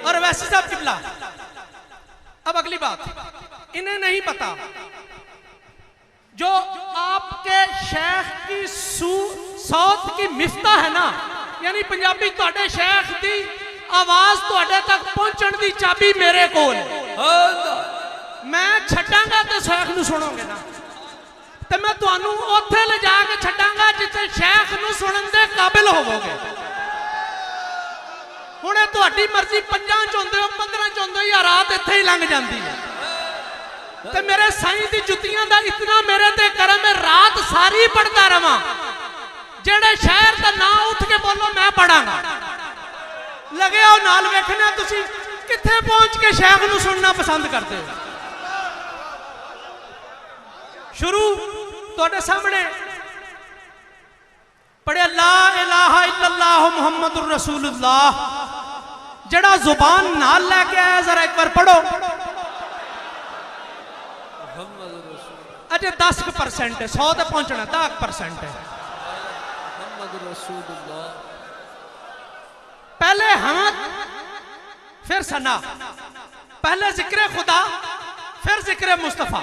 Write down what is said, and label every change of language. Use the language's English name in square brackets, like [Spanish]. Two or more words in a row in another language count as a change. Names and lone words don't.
[Urdu] اور ویسے صاحب قبلہ، اب اگلی بات، انہیں نہیں پتا جو آپ کے شیخ کی صوت کی مفتاح ہے نا، یعنی [Punjabi] پنجابی توڑے شیخ دی آواز توڑے تک پہنچن دی چابی میرے کول. میں چھڈانگا تو شیخ نوں سنو گے نا، تو میں تہانوں اوتھے لے جا کے چھڈانگا جتھے شیخ نوں سنن دے قابل ہووو گے. ہنے تہاڈی مرضی 5 چاہندے ہو 15 چاہندے ہو یا رات ایتھے ہی لنگھ جاندی ہے. تے میرے سائیں دی جتیاں دا اتنا میرے تے کرم ہے، رات ساری پڑھدا رواں. جیہڑے شہر دا نام اٹھ کے بولو میں پڑھانگا، لگے آؤ نال ویکھنا تسی کتھے پہنچ کے شیخ نوں سننا [Urdu] پسند کرتے ہو. [Punjabi] شروع تہاڈے سامنے پڑھے [Arabic] لا إله إلا الله محمد رسول الله, [Punjabi] جیہڑا زبان نال لے کے آیا، ذرا اک بار پڑھو. اجے 10% ہے، 100 تک پہنچنا 10% ہے. [Urdu] پہلے ہاتھ پھر ثنا، پہلے ذکر خدا پھر ذکر مصطفیٰ.